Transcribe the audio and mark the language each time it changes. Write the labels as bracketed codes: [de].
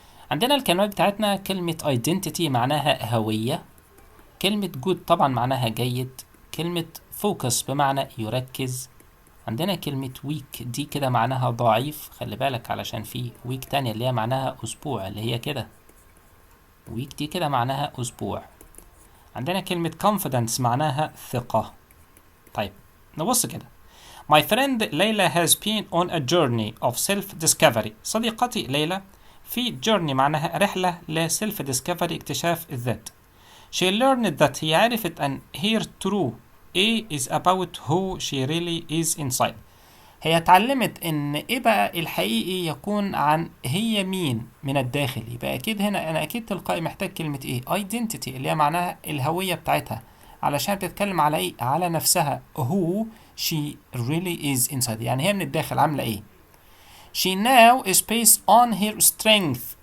[ar] عندنا الكلمات بتاعتنا كلمة identity معناها هوية، كلمة good طبعا معناها جيد، كلمة focus بمعنى يركز. عندنا كلمة week دي كده معناها ضعيف، خلي بالك علشان في week تانية اللي هي معناها أسبوع، اللي هي كده week دي كده معناها أسبوع. عندنا كلمة confidence معناها ثقة. طيب نبص كده. [en] My friend ليلى has been on a journey of self-discovery. [ar] صديقتي ليلى في journey معناها رحلة ل self-discovery اكتشاف الذات. [en] She learned that [ar] هي عرفت أن [en] her true is about who she really is inside. [ar] هي اتعلمت ان بقى الحقيقي يكون عن هي مين من الداخل. يبقى اكيد هنا انا اكيد تلقائي محتاج كلمة identity اللي هي معناها الهوية بتاعتها، علشان بتتكلم على على نفسها [en] who she really is inside، [ar] يعني هي من الداخل عاملة [en] she now is based on her strength.